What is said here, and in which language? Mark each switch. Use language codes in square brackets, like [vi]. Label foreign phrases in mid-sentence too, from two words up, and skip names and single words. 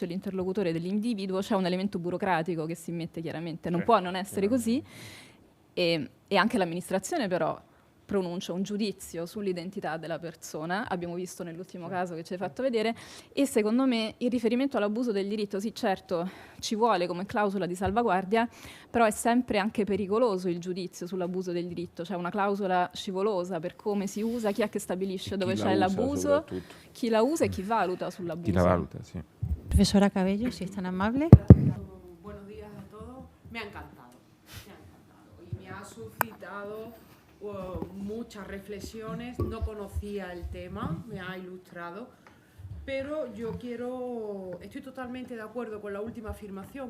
[it] l'interlocutore dell'individuo, c'è un elemento burocratico che si mette chiaramente, non può non essere così, e anche l'amministrazione però pronuncia un giudizio sull'identità della persona, abbiamo visto nell'ultimo caso che ci hai fatto vedere, e secondo me il riferimento all'abuso del diritto, sì certo ci vuole come clausola di salvaguardia, però è sempre anche pericoloso il giudizio sull'abuso del diritto, c'è una clausola scivolosa per come si usa, chi è che stabilisce dove c'è l'abuso, chi la usa e chi valuta sull'abuso. Chi la valuta, sì. [es] Profesora Cabello, si es tan amable. Buenos días a todos. Me ha encantado y me ha suscitado muchas reflexiones. No conocía el tema, me ha ilustrado, pero estoy totalmente de acuerdo con la última afirmación.